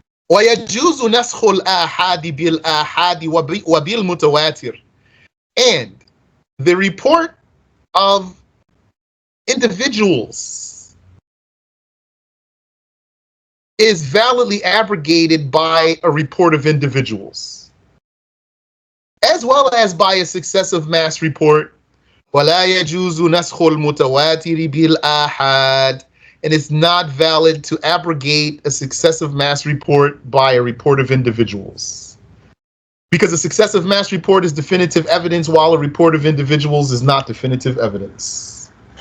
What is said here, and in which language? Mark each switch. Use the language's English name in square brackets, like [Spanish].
[Arabic] ويجوز نسخ الآحاد بالآحاد وبالمتواتر. [English] And the report of individuals is validly abrogated by a report of individuals, as well as by a successive mass report. [Arabic] ولا يجوز نسخ المتواتر بالآحاد. [English] And it's not valid to abrogate a successive mass report by a report of individuals. Because a successive mass report is definitive evidence, while a report of individuals is not definitive evidence.